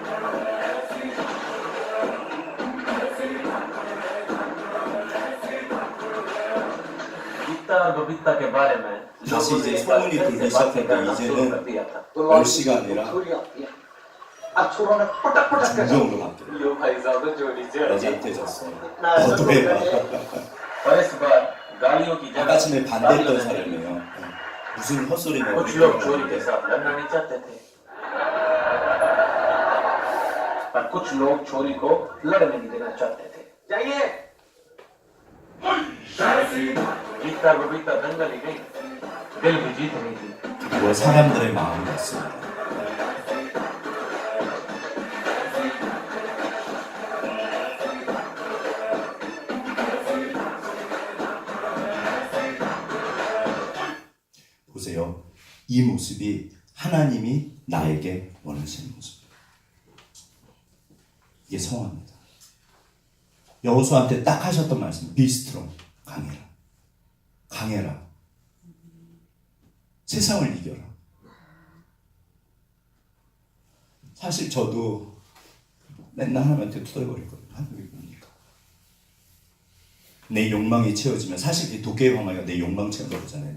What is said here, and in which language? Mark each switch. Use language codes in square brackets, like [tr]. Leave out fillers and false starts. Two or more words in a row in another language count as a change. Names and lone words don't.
[ko] 다시 이제 소문이 돌기 시작했는데 이제는 멸시가 아니라 존경으로 바뀌어요. 여자한테 졌어. 너도 해봐. 아까 전에 반대했던 사람이에요. 무슨 헛소리냐. [hi] कुछ लोग चोरी के साथ लड़ना नहीं चाहते थे पर कुछ लोग चोरी को लड़ने नहीं देना चाहते थे जाइए जीतता बबीता दंगल ही नहीं दिल भी जीत नहीं थी [ko] 그리고 사람들의 마음이 됐습니다. 보세요. 이 모습이 하나님이 나에게 원하시는 모습. 이게 성화입니다. 여호수아한테 딱 하셨던 말씀. [en] Be strong. [ko] 강해라. 강해라. 세상을 이겨라. 사실 저도 맨날 하나님한테 투덜거리거든요. 하나님이 뭡니까? 내 욕망이 채워지면 사실 이 도깨비 방망이가 내 욕망 채운다고 그러잖아요.